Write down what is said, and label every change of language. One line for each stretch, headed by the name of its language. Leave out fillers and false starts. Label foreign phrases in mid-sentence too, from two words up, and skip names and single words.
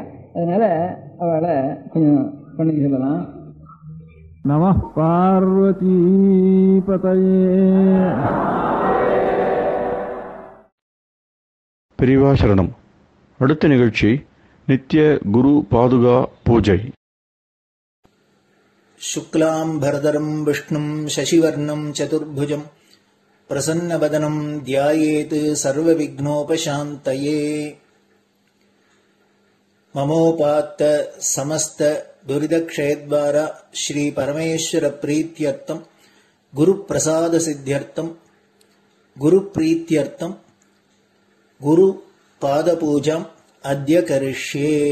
Tamil: அதனால் அவளை கொஞ்சம் பண்ணிக்க சொல்லலாம்.
Sanskrit: नमः पार्वती पतये.
Tamil: பெரியவா சரணம். அடுத்த நிகழ்ச்சி நித்திய குரு பாதுகா பூஜை.
Sanskrit: शुक्लाम्भरधरम् विष्णुम् शशिवर्णम् चतुर्भुजम् प्रसन्नवदनम् ध्यायेत् सर्वविघ्नोपशान्तये. ममोपात्त समस्त दुरिदक्षयद्वारा श्री परमेश्वर प्रीत्यर्थम् गुरुप्रसाद सिद्ध्यर्थम् गुरुप्रीत्यर्थम् गुरुपादपूजाम् अद्य करिष्ये.